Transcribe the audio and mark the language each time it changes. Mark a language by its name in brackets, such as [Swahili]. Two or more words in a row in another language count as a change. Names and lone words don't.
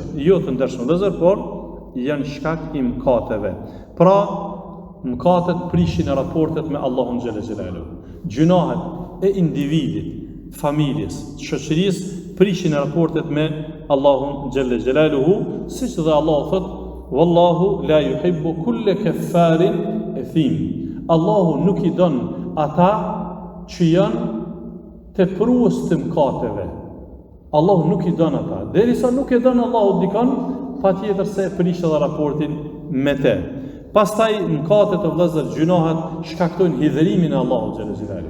[Albanian] Jo të ndershme vëllazër, por janë shkak i mëkateve. Pra, mëkatet prishin e raportet me Allahun [Arabic] جل جلاله. [Albanian] Gjunahet e individit, familjes, shoqërisë prishin e raportet me Allahun [Arabic] جل جلاله, [Albanian] siç dhe Allahu thot: [Arabic] "والله لا يحب كل كفار أثيم." [Albanian] Allahu nuk i don ata që janë teprues të mëkateve. Allahu nuk i don ata. Derisa nuk e don Allahu dikon, patjetër se e prish edhe raportin me te. Pastaj mëkatet e vëllezër, gjunohet shkaktojnë hidhërimin e Allahut [Arabic] جل جلاله.